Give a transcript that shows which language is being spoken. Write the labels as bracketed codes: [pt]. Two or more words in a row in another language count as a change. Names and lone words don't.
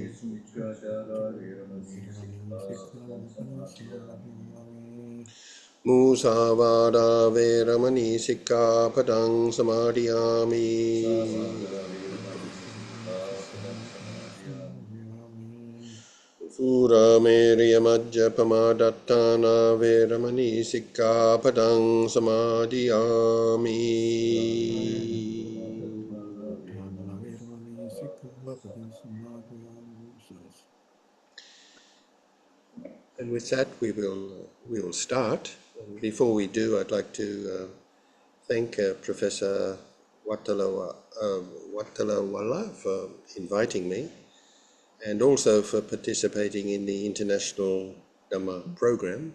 [pi] Musavada veramani sikkhapadang samadhiyami. Suramerya majjapamadattana veramani sikkhapadang samadhiyami. [en] And with that, we will start. And before we do, I'd like to thank Professor Wattalawala for inviting me, and also for participating in the International Dhamma program.